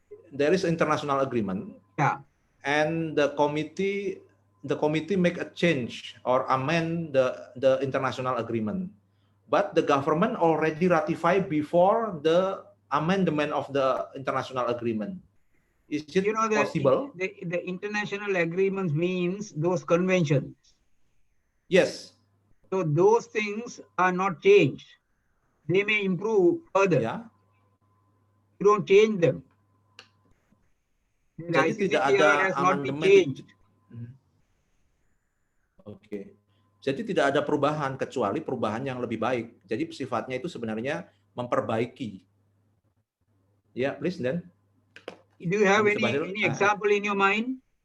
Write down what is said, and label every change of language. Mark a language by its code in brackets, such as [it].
[en] There is international agreement, and the committee make a change or amend the international agreement, but the government already ratified before the amendment of the international agreement. Is it possible? The international agreement means those conventions. Yes. So those things are not changed. They may improve further. Yeah. You don't change them. [id] Jadi tidak ada amandemen. Oke. Jadi tidak ada perubahan kecuali perubahan yang lebih baik. Jadi sifatnya itu sebenarnya memperbaiki. [en] Ya, please then. Do you have any example in your mind?